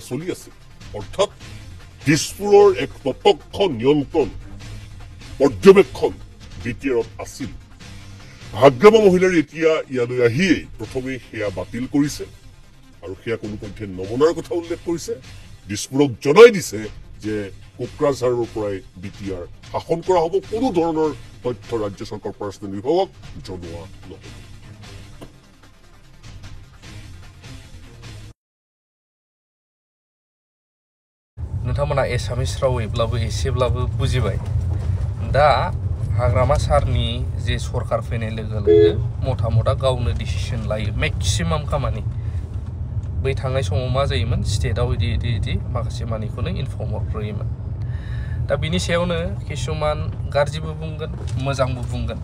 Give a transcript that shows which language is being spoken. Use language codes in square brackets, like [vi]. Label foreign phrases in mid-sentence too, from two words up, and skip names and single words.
[as] চলি আছে অৰ্থাৎ দিছপুৰৰ এক প্ৰত্যক্ষ নিয়ন্ত্ৰণ পৰ্যবেক্ষণ বিটিএৰত আছিল হাগ্ৰামা মহিলাৰ এতিয়া ইয়ালৈ আহিয়েই প্ৰথমে সেয়া বাতিল কৰিছে আৰু সেয়া কোনোপধ্যে নমনাৰ কথা উল্লেখ কৰিছে দিছপুৰক জনাই দিছে যে কোকৰাঝাৰৰ পৰাই বিটিআৰ শাসন কৰা হ'ব কোনো ধৰণৰ তথ্য ৰাজ্য চৰকাৰ পাৰ্চনেল বিভাগক জনোৱা নহ'ব [brx] नोंथांमोना एसामिस रावैब्लाबो एसेब्लाबो बुजिबाय दा हाग्रामा सारनि जे सरकार फैनाय लोगो लोगो मथा मथा गावनो डिसिसन लायो मेक्सिमाम खामानि बै थांनाय समाव मा जायोमोन स्टेटआव इदि माखासे मानिखौनो इनफर्म हरग्रोयोमोन दा बिनि सायावनो किसुमान गाज्रिबो बुंगोन मोजांबो बुंगोन